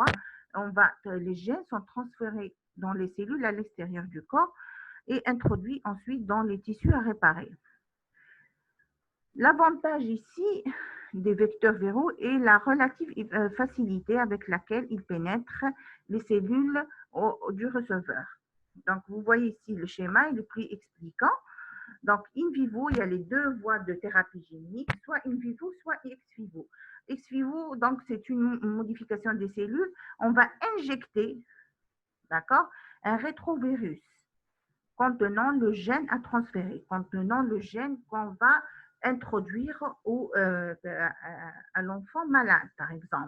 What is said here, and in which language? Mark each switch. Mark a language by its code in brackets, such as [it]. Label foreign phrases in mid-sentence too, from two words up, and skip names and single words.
[fr] Les gènes sont transférés dans les cellules à l'extérieur du corps et introduits ensuite dans les tissus à réparer. L'avantage ici des vecteurs viraux est la relative facilité avec laquelle ils pénètrent les cellules du receveur. Donc, vous voyez ici le schéma, il est plus expliquant. Donc, [la] in vivo, [fr] il y a les deux voies de thérapie génique, soit [la] in vivo, [fr] soit [la] ex vivo. Ex vivo, [fr] donc, c'est une modification des cellules. On va injecter, d'accord, un rétrovirus contenant le gène à transférer, contenant le gène qu'on va introduire à l'enfant malade, par exemple.